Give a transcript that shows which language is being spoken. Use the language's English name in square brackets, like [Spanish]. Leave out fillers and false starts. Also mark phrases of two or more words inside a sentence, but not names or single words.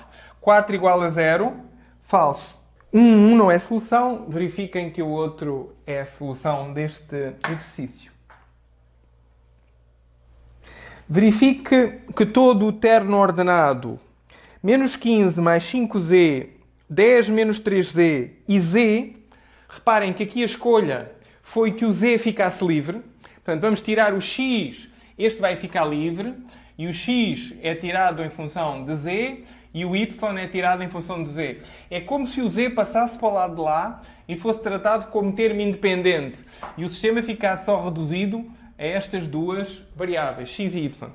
[Portuguese] 4 igual a 0. Falso. 1, 1 não é solução. Verifiquem que o outro é a solução deste exercício. Verifique que todo o terno ordenado menos 15 mais 5z, 10 menos 3z e z, reparem que aqui a escolha foi que o z ficasse livre. Portanto, vamos tirar o x, este vai ficar livre, e o x é tirado em função de z, e o y é tirado em função de z. É como se o z passasse para o lado de lá e fosse tratado como termo independente, e o sistema ficasse só reduzido a estas duas variáveis, x e y.